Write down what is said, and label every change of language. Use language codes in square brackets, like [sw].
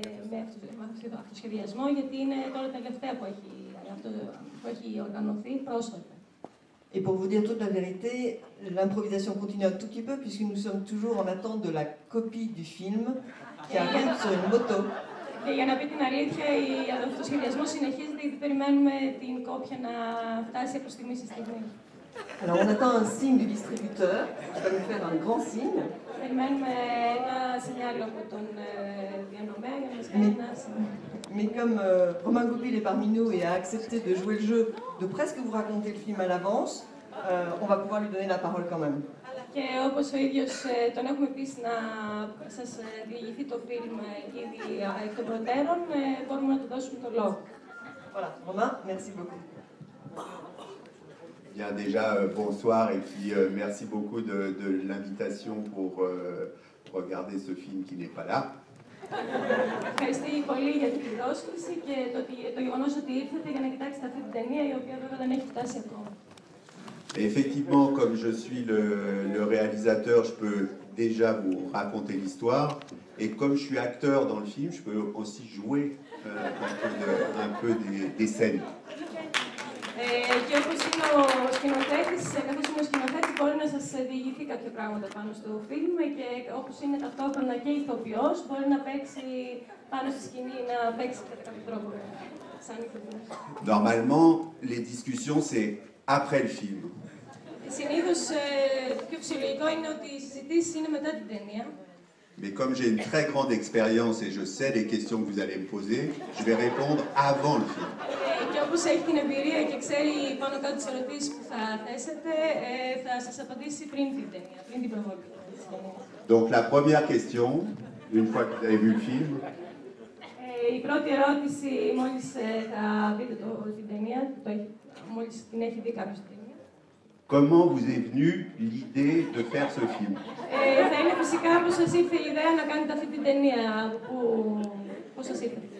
[el] με αυτοσχεδιασμό, γιατί είναι τώρα τελευταία που έχει οργανωθεί πρόσφατα. [fr] Et pour vous dire toute la vérité, l'improvisation continue un tout petit peu puisque nous sommes toujours en attente de la copie du film qui arrive sur une moto. [el] Και για να πει την alήθεια, ο αυτοσχεδιασμός συνεχίζεται γιατί περιμένουμε την κόπια να φτάσει από στιγμή σε στιγμή. [fr] Alors on attend un signe du distributeur qui va nous faire un grand signe. [el] Περιμένουμε ένα σινιάλο από τον διανομέα για να μας κάνει ένα signe. [fr] Mais comme Romain Goupil est parmi nous et a accepté de jouer le jeu, de presque vous raconter le film à l'avance, on va pouvoir lui donner la parole quand même. [el] Και όπως ο ίδιος τον έχουμε πείσει να σας διηγηθεί το φιλμ ήδη εκ των προτέρων, μπορούμε να του δώσουμε το λόγο. [fr] Voilà, Romain, merci beaucoup. Bien, déjà, bonsoir et puis merci beaucoup de l'invitation pour regarder ce film qui n'est pas là. [el] Ευχαριστώ πολύ για την πρόσκληση και το γεγονός ότι ήρθατε για να κοιτάξετε αυτή την ταινία, η οποία βέβαια δεν έχει φτάσει ακόμα. [fr] Et effectivement, comme je suis le réalisateur, je peux déjà vous raconter l'histoire. Et comme je suis acteur dans le film, je peux aussi jouer un peu des scènes. [el] Και όπως είναι ο σκηνοθέτης, καθώς είναι ο σκηνοθέτης, μπορεί να σας διηγηθεί κάποια πράγματα πάνω στο φιλμ και όπως είναι ταυτόχρονα και ηθοποιός, μπορεί να παίξει πάνω στη σκηνή, να παίξει κατά κάποιο τρόπο σαν ηθοποιός. [fr] Normalement, les discussions, c'est après le film. [el] Συνήθως, το πιο φυσιολογικό είναι ότι οι συζητήσεις είναι μετά την ταινία. [fr] Mais comme j'ai une très grande expérience et je sais les questions que vous allez me poser, je vais répondre avant le film. [el] Και όπως έχει την eμπειρία και ξέρει πάνω κάτω τις ερωτήσεις που θα θέσετε, θα σας απαντήσει πριν την ταινία, πριν την προβολή. [fr] Donc la première question, une fois que vous avez vu le film, [el] η πρώτη ερώτηση, μόλις θα δείτε την ταινία, μόλις την έχει δει κάποιος την ταινία. [fr] comment vous est venue l'idée de faire ce film? [el] Θα είναι φυσικά πώς σας ήρθε η ιδέα να κάνετε αυτή την ταινία, πώς σας ήρθε.